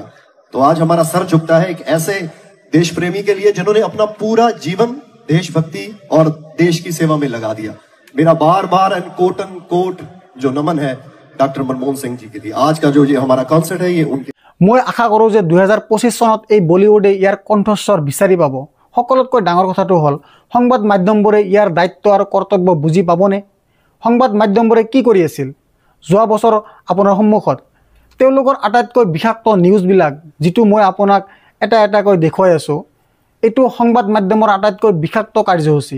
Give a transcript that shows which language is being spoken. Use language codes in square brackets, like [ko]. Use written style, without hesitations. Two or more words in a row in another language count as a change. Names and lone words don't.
[hi] तो आज हमारा सर झुकता है एक ऐसे देश प्रेमी के लिए जिन्होंने अपना पूरा जीवन देशभक्ति और देश की सेवा में लगा दिया। मेरा बार बार कोट जो नमन है डॉक्टर मनमोहन सिंह जी के लिए। आज का जो ये हमारा कॉन्सर्ट है ये उनके। मैं आशा करूँ [as] যে 2025 চনত এই বলিউডে ইয়াৰ কণ্ঠস্বৰ বিচাৰি পাব। সকলোতকৈ ডাঙৰ কথাটো হ'ল সংবাদ মাধ্যমবোৰে ইয়াৰ দায়িত্ব আৰু কৰ্তব্য বুজি পাবনে? সংবাদ মাধ্যমবোৰে কি কৰি আছিল যোৱা বছৰ আপোনাৰ সন্মুখত? তেওঁলোকৰ আটাইতকৈ বিষাক্ত নিউজবিলাক যিটো মই আপোনাক এটা এটাকৈ দেখুৱাই আছোঁ, এইটো সংবাদ মাধ্যমৰ আটাইতকৈ বিষাক্ত কাৰ্যসূচী।